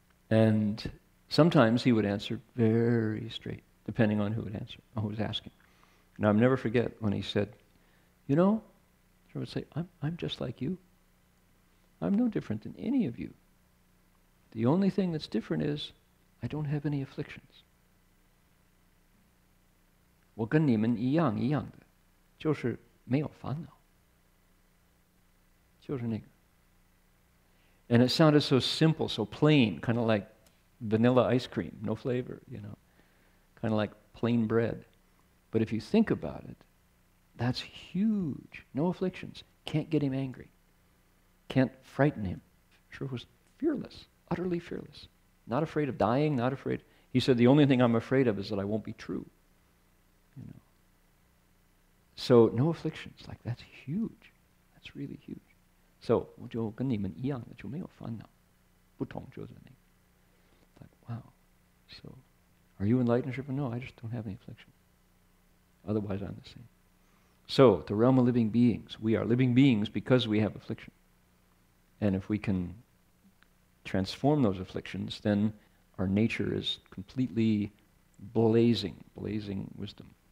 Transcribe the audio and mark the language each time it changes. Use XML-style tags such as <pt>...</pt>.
<en>And sometimes he would answer very straight, depending on who was asking. And I'll never forget when he said, you know, I would say, I'm just like you. I'm no different than any of you. The only thing that's different is I don't have any afflictions.</en> <zh>我跟你们一样的，就是没有烦恼，就是那个。</zh> <en>And it sounded so simple, so plain, kind of like vanilla ice cream, no flavor, you know, kind of like plain bread. But if you think about it, that's huge. No afflictions. Can't get him angry. Can't frighten him. Sure was fearless, utterly fearless. Not afraid of dying, not afraid. He said, the only thing I'm afraid of is that I won't be true. You know. So no afflictions. Like, that's huge. That's really huge.</en> <zh>So, 我就跟你们一样的，就没有烦恼，不同就是那个。</zh> <en>Like, wow. So, are you enlightened? No, I just don't have any affliction. Otherwise, I'm the same. So, the realm of living beings. We are living beings because we have affliction. And if we can transform those afflictions, then our nature is completely blazing wisdom.</en>